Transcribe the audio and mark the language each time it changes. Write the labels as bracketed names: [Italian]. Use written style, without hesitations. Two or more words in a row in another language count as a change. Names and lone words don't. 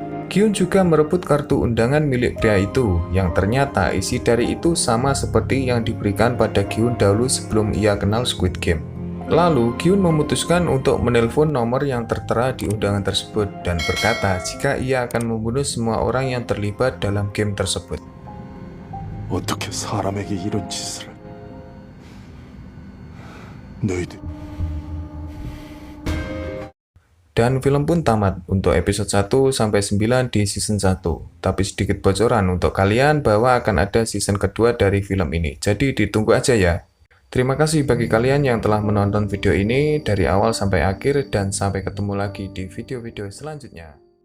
[Indonesian] Gyun juga merebut kartu undangan milik pria itu, yang ternyata isi dari itu sama seperti yang diberikan pada Gyun dahulu sebelum ia kenal Squid Game. Lalu Gyun memutuskan untuk menelpon nomor yang tertera di undangan tersebut dan berkata jika ia akan membunuh semua orang yang terlibat dalam game tersebut. [Korean] 어떻게 사람에게 이런 짓을 해? 너희들. [Indonesian] Dan film pun tamat untuk episode 1 sampai 9 di season 1. Tapi sedikit bocoran untuk kalian bahwa akan ada season kedua dari film ini. Jadi ditunggu aja ya. Terima kasih bagi kalian yang telah menonton video ini dari awal sampai akhir dan sampai ketemu lagi di video-video selanjutnya.